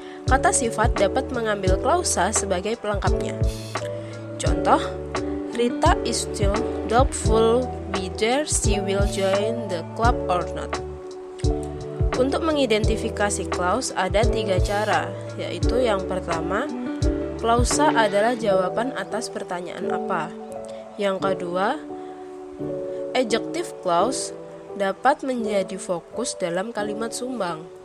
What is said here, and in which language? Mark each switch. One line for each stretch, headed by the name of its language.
Indonesian: Kata sifat dapat mengambil klausa sebagai pelengkapnya. Contoh,
English: Rita is still doubtful whether she will join the club or not.
Indonesian: Untuk mengidentifikasi clause ada 3 cara, yaitu yang pertama, klausa adalah jawaban atas pertanyaan apa. Yang kedua, adjective clause dapat menjadi fokus dalam kalimat sumbang.